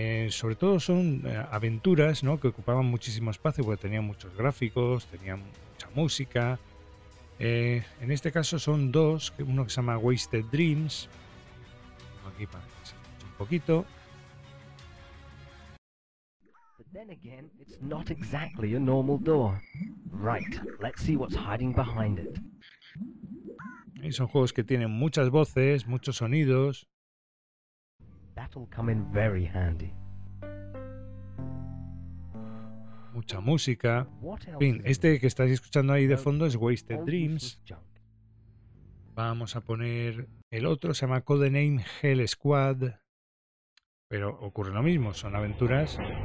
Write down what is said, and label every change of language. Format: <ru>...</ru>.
<es>Sobre todo son aventuras, ¿no?, que ocupaban muchísimo espacio porque tenían muchos gráficos, tenían mucha música. En este caso son dos, uno que se llama Wasted Dreams. Tengo aquí para que se escuche un poquito.</es> <en>But then again, it's not exactly a normal door. Right, let's see what's hiding behind it.</en> <es>Y son juegos que tienen muchas voces, muchos sonidos.</es> <en>That'll come in very handy.</en> <es>Mucha música. En fin, este que estáis escuchando ahí de fondo es Wasted Dreams. Vamos a poner el otro, se llama Codename Hell Squad. Pero ocurre lo mismo, son aventuras.</es>